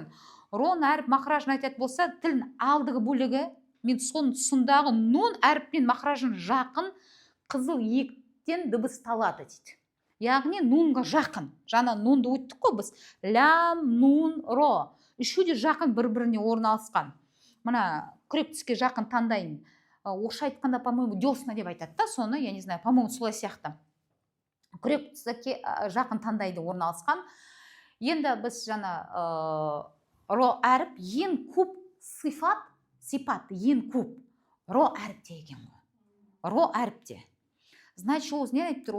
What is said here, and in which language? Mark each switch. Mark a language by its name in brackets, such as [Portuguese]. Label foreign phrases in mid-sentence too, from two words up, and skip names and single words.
[Kazakh] Ро әріп мақражын айтады болса, тілін алдығы бөлігі, мен соның тұсындағы нун әріппен мақражын жақын қызыл ектен дыбысталады дейді. Яғни нунға жақын. Жаңа нунды өттік қой біз. Лям, нун, ро. Үші де жақын бір-біріне орналасқан. Мына күрек түске жақын таңдайын. Орысша айтқанда, по-моему, десна деп айтады да, соны, [Russian] я не знаю, по-моему, [Kazakh] солай сияқты. Күрек түске жақын таңдайды орналасқан. Енді біз жаңа ро әріп ең көп сипат ең көп ро әріпте екен ғой. Ро әріпте. Значит, ол не айтып тұр?